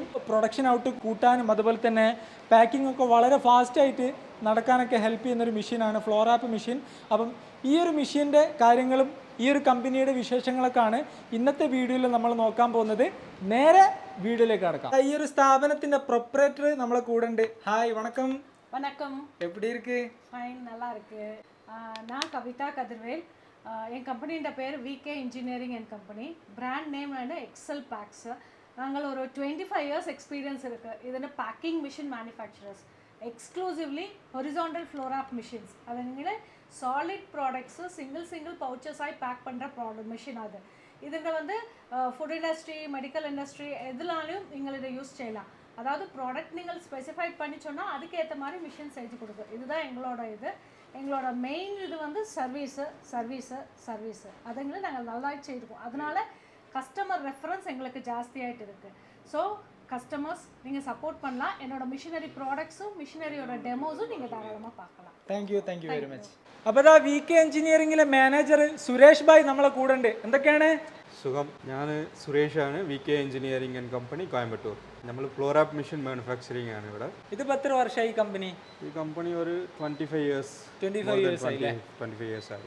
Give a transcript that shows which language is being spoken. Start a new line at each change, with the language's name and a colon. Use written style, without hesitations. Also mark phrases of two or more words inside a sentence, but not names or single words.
English: production out
Malayalam: കൂട്ടാനും അതുപോലെ തന്നെ പാക്കിംഗ് ഒക്കെ വളരെ ഫാസ്റ്റായിട്ട് നടക്കാനൊക്കെ ഹെൽപ്പ് ചെയ്യുന്നൊരു മെഷീനാണ്
English: flow wrap machine.
Malayalam: അപ്പം ഈ ഒരു മെഷീൻ്റെ കാര്യങ്ങളും ഈ ഒരു കമ്പനിയുടെ വിശേഷങ്ങളൊക്കെയാണ് ഇന്നത്തെ വീഡിയോയിൽ നമ്മൾ നോക്കാൻ പോകുന്നത്. നേരെ വീഡിയോയിലേക്ക് കടക്കാം. ഈ ഒരു സ്ഥാപനത്തിന്റെ പ്രൊപ്പറേറ്റർ നമ്മളെ കൂടെ ഉണ്ട്. ഹായ്, വണക്കം.
Tamil: வணக்கம். எப்படி இருக்கு? ஃபைன், நல்லா இருக்கு. நான் கவிதா கதிர்வேல். என் கம்பெனியோட பேர் VK இன்ஜினியரிங் அண்ட் கம்பெனி.
English: brand name
Tamil: எக்ஸல் பேக்ஸ். நாங்கள் ஒரு 25
English: years experience
Tamil: இருக்குது.
Malayalam: ഇതിൻ്റെ
English: packing machine manufacturers. exclusively horizontal flow wrap machines.
Tamil: അതങ്ങനെ
English: solid products single pouches
Tamil: பேக் பண்ணுற மெஷின் அது. இதுங்க வந்து
English: food industry, medical industry
Tamil: எதுலாலையும் நீங்கள் இதை யூஸ் செய்யலாம். அதாவது ப்ராடக்ட் நீங்கள் ஸ்பெசிஃபைட் பண்ணி சொன்னால் அதுக்கேற்ற மாதிரி மிஷின் செஞ்சு கொடுக்கும். இதுதான் எங்களோட மெயின் இது வந்து சர்வீஸு அதுங்களை நாங்கள் நல்லா செய்திருக்கோம். அதனால
English: customer reference
Tamil: எங்களுக்கு ஜாஸ்தியாகிட்டு இருக்குது.
English: so customers
Tamil: நீங்கள் சப்போர்ட் பண்ணலாம். என்னோட
English: machinery products
Tamil: மிஷினரியோட டெமோஸும் நீங்கள் தாராளமாக பார்க்கலாம்.
English: thank you very much.
Malayalam: അപ്പോൾ ഇതാ VK എഞ്ചിനീയറിംഗിലെ മാനേജർ സുരേഷ് ഭായ് നമ്മളെ കൂടെ ഉണ്ട്. എന്തൊക്കെയാണ്? സുഖം. ഞാൻ സുരേഷാണ്, VK എഞ്ചിനീയറിംഗ് ആൻഡ് കമ്പനി, കോയമ്പത്തൂർ. നമ്മൾ
English: flow wrap machine manufacturing
Malayalam: ആണ് ഇവിടെ. ഇതിപ്പോൾ എത്ര വർഷമായി കമ്പനി? ഈ കമ്പനി ഒരു 25 ഇയേഴ്സ് ആയി.